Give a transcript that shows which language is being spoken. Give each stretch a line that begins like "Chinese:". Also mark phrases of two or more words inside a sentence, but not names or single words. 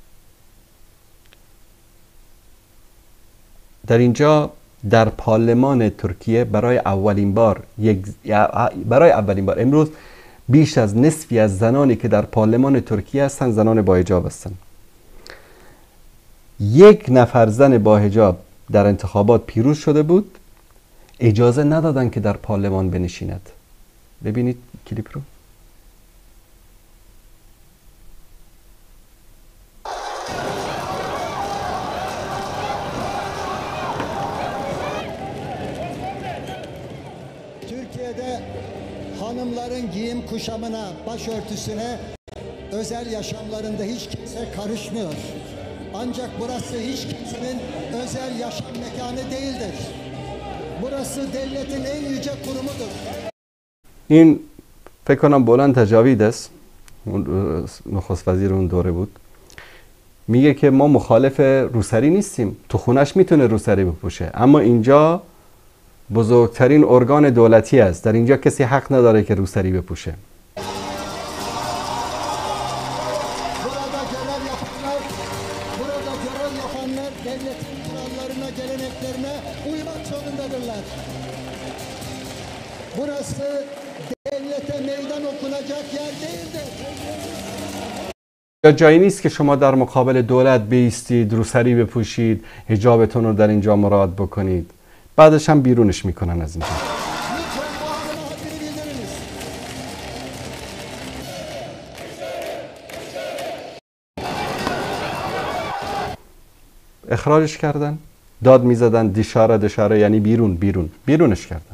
Persian: در اینجا در پارلمان ترکیه برای اولین بار امروز بیش از نصفی از زنانی که در پارلمان ترکیه هستن زنان با حجاب هستن. یک نفر زن با حجاب در انتخابات پیروز شده بود، اجازه ندادن که در پارلمان بنشیند. ببینید کلیپ رو.
Turkish: Türkiye'de hanımların giyim kuşamına, başörtüsüne, özel yaşamlarında hiç kimse karışmıyor. Ancak burası hiç kimsenin özel yaşam mekanı değildir. Burası devletin en yüce kurumudur.
Persian: این فکر کنم بلند تجاوید است، نخست وزیر اون دوره بود. میگه که ما مخالف روسری نیستیم، تو خونش میتونه روسری بپوشه، اما اینجا بزرگترین ارگان دولتی است، در اینجا کسی حق نداره که روسری بپوشه.
Turkish: Devletin kurallarına, geleneklerine uymak zorundadırlar. Burası devlete meydan okunacak yer değildir.
Persian: یا جایی نیست که شما در مقابل دولت بیستید، روسری بپوشید، حجابتون رو در اینجا مراعات بکنید. بعدش هم بیرونش میکنن از اینجا. اخراجش کردن، داد میزدن، دشاره یعنی بیرونش کردن.